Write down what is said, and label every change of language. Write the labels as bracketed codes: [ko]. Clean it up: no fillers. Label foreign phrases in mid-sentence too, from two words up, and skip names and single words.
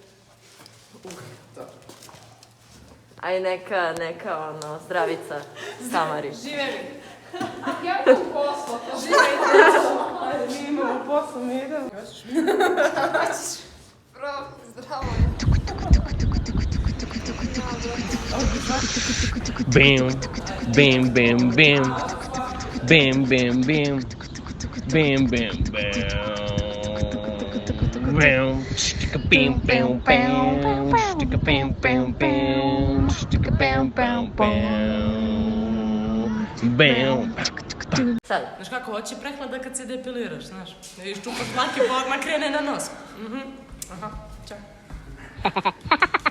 [sr] Ajde, neka zdravica Tamari. Živeli. Ja imam posla. Živeli. Ajde, mi imamo posla, mi idemo. Hoćeš? Bravo, zdravo je. Bam, bam, bam, bam. Bam, bam, bam. Bam, bam, bam. Bam, sticka bam, bam, bam. Sticka bam, bam, bam. Sticka bam, bam, bam. Bam. Sad. Znaš kako, hoće prehlada kad se depiliraš, znaš. Ne iščupaš dlake pa odmah krene na nos. Aha, čak.